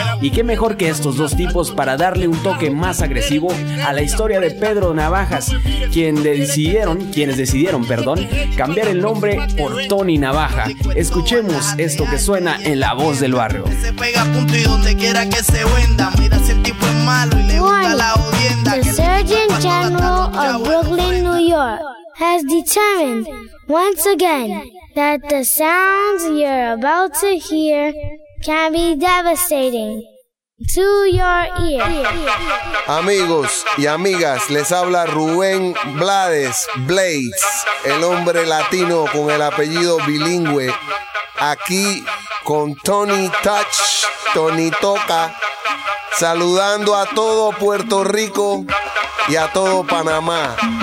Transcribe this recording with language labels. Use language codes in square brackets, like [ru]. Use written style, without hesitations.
[es] Y qué mejor que estos dos tipos para darle un toque más agresivo a la historia de Pedro Navajas, quienes decidieron, cambiar el nombre por Tony Navaja. Escuchemos esto que suena en la voz del barrio. Se pega punto y donde quiera que se venda, mira si el tipo es malo y le gusta la odienda. [en] The Surgeon General of Brooklyn, New York has determined once again that the sounds you're about to hear can be devastating to your ear. [es] Amigos y amigas, les habla Rubén Blades, Blades, el hombre latino con el apellido bilingüe, aquí con Tony Touch, Tony Toca, saludando a todo Puerto Rico y a todo Panamá.